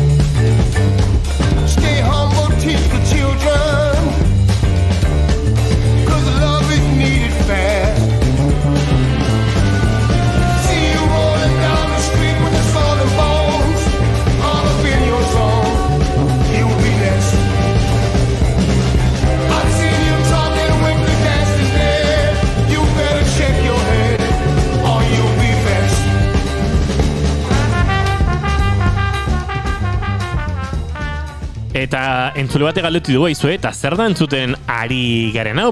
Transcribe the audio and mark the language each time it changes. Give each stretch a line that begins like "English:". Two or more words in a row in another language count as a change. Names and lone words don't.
English: Stay humble, teach the children, 'cause love is needed fast. See you rolling down the street with the soul and bones, all up in your zone. You'll be next.
Basque: Eta entzule bate galdetu dugu aizue, eta zer da entzuten ari garen hau?